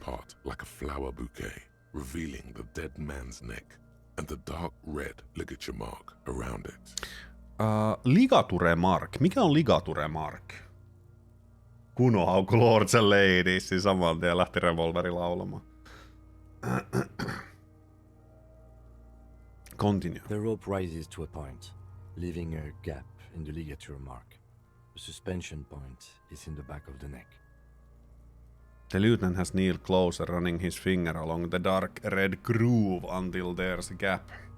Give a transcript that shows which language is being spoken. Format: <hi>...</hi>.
<en>apart like a flower bouquet, revealing the dead man's neck and the dark red ligature mark around it. Ligature mark.</en> <fi>Mikä on</fi> <en>ligature mark?</en> <fi>Kuno hauku Lords and Ladies, siis saman tien lähti revolveri laulamaan.</fi> <en>Continue. The rope rises to a point, leaving a gap in the ligature mark. The suspension point is in the back of the neck. The lieutenant has kneeled closer, running his finger along the dark red groove until there's a gap.</en>